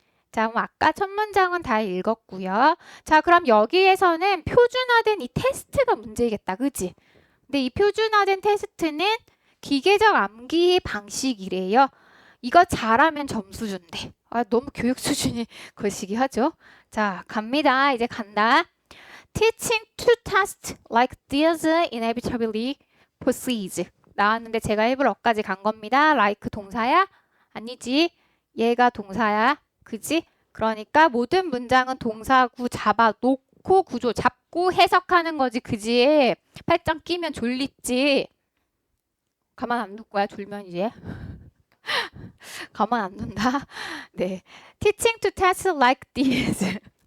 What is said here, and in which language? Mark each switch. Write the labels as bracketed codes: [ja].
[ko] 자, 그럼 아까 첫 문장은 다 읽었고요. 자, 그럼 여기에서는 표준화된 이 테스트가 문제겠다. 그지? 근데 이 표준화된 테스트는 기계적 암기 방식이래요. 이거 잘하면 점수 준대. 아, 너무 교육 수준이 거시기 하죠. 자, 갑니다. 이제 간다. [en] Teaching to test like this inevitably proceeds. [ko] 나왔는데 제가 해볼 어까지 간 겁니다. like 동사야? 아니지. 얘가 동사야. 그지? 그러니까 모든 문장은 동사구 잡아놓고 구조 잡고 해석하는 거지. 그지? 팔짱 끼면 졸립지. 가만 안 둘 거야, 졸면 이제. 가만 안 둔다. 네. [en] Teaching to test like this.